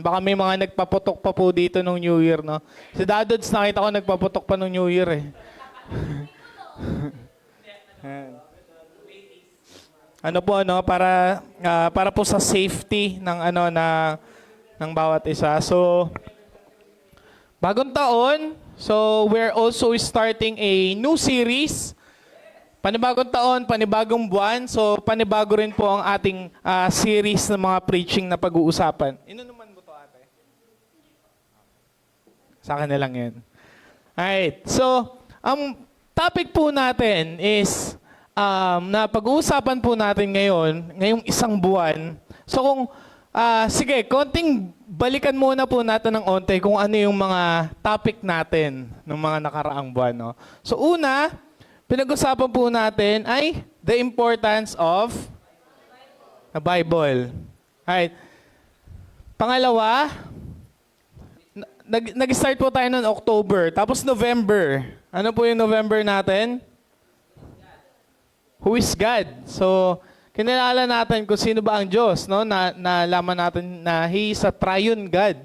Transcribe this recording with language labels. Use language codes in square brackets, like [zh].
[tl] Baka may mga nagpaputok pa po dito nung New Year, no? Si Dadods, nakita ko nagpaputok pa nung New Year, eh. Para po sa safety ng bawat isa. [en] So, [tl] bagong taon, [en] so we're also starting a new series. [tl] Panibagong taon, panibagong buwan. So, panibago rin po ang ating series ng mga preaching na pag-uusapan. Inunuman mo to, ate? Sa akin na lang yan. Alright. So, ang topic po natin is na pag-uusapan po natin ngayong isang buwan. So, sige, konting balikan muna po natin ng onte kung ano yung mga topic natin ng mga nakaraang buwan. [en] No? So, [tl] una, pinag-usapan po natin ay [en] the importance of the Bible. Alright. [tl] Pangalawa, nag-start po tayo noong October. Tapos November. Ano po yung November natin? [en] Who is God? [tl] So, kinilala natin kung sino ba ang Diyos. No? Nalaman natin na [en] He is a triune God.